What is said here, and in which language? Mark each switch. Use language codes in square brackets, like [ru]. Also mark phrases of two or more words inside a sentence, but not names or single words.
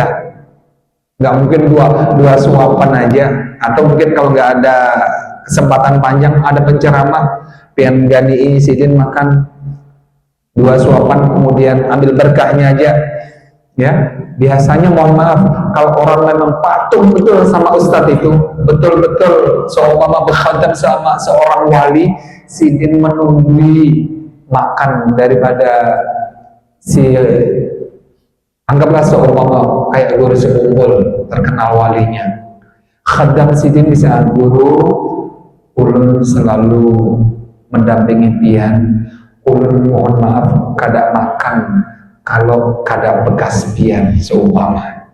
[bjn] Nggak mungkin dua suapan aja, atau mungkin kalau nggak ada kesempatan panjang, ada penceramah pian gani sidin makan 2 suapan, kemudian ambil berkahnya aja, ya. Biasanya mohon maaf, kalau orang memang patuh betul sama ustadz itu, betul-betul seumpama berkhadam sama seorang wali, sidin menunggui makan daripada si, anggaplah seumpama kayak guru sekumpul terkenal walinya. Khadam sidin bisa guru, ulun selalu mendampingi pian, ulun mohon maaf kada makan kalau kada bekas pian seumpama.